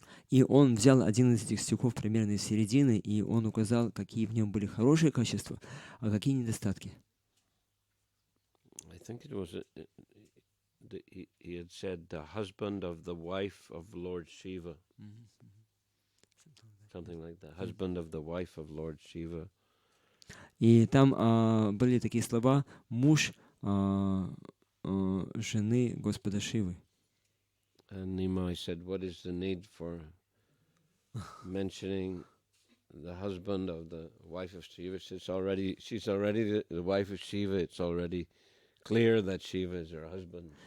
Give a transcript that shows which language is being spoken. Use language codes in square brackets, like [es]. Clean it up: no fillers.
[ru] И он взял один из этих стихов примерно из середины, и он указал, какие в нем были хорошие качества, а какие недостатки. [en] I think it was he had said the husband of the wife of Lord Shiva. Something like that. Husband of the wife of Lord Shiva. [ru] И там были такие слова: муж жены Господа Шивы. [en] And Nimai said, what is the need for mentioning the husband of the wife of Shiva? She's already the wife of Shiva. It's already clear that Shiva is her husband.